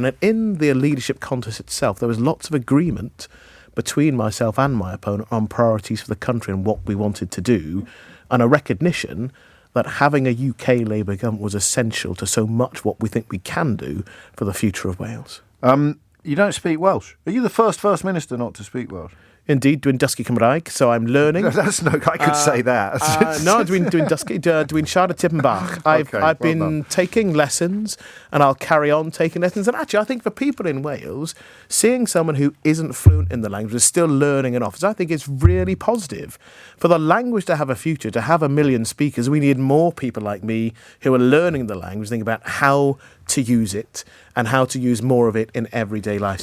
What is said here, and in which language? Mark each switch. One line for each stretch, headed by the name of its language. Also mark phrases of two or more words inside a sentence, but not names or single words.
English: And in the leadership contest itself, there was lots of agreement between myself and my opponent on priorities for the country and what we wanted to do, and a recognition that having a UK Labour government was essential to so much what we think we can do for the future of Wales. You don't speak Welsh. Are you the First Minister not to speak Welsh? Indeed,
Welsh: dwi'n dysgu Cymraeg,
English: so I'm learning. I could say that. No,
Welsh: dwi'n dysgu, dwi'n siarad tipyn bach.
English: I've been taking lessons, and I'll carry on taking lessons. And actually, I think for people in Wales, seeing someone who isn't fluent in the language is still learning an office, I think it's really positive. For the language to have a future, to have 1 million speakers, we need more people like me who are learning the language, thinking about how to use it and how to use more of it in everyday life.